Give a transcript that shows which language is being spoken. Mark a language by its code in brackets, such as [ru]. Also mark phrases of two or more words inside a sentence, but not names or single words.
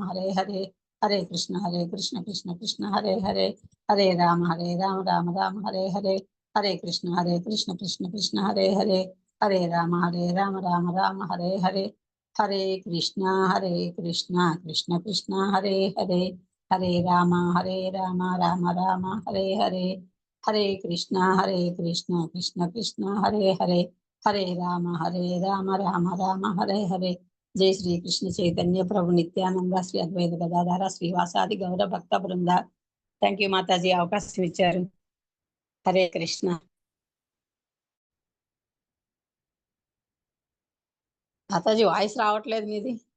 [sa] హరే హరే, హరే కృష్ణ కృష్ణ కృష్ణ హరే హరే, హరే రామ రామ హరే హరే, హరే కృష్ణ కృష్ణ కృష్ణ హరే హరే, హరే రామ రామ హరే హరే, హరే కృష్ణ కృష్ణ కృష్ణ హరే హరే, హరే రామ రామ రామ హరే హరే, హరే కృష్ణ కృష్ణ కృష్ణ హరే హరే, హరే రామ రామ రామ హరే హరే. జై శ్రీ కృష్ణ చైతన్య ప్రభు నిత్యానంద శ్రీ అద్వైత గదాధర శ్రీవాసాది గౌర భక్త బృంద. [en] Thank you [te] మాతాజీ, అవకాశం ఇచ్చారు. హరే కృష్ణ. మాతాజీ వాయిస్ రావట్లేదు మీది.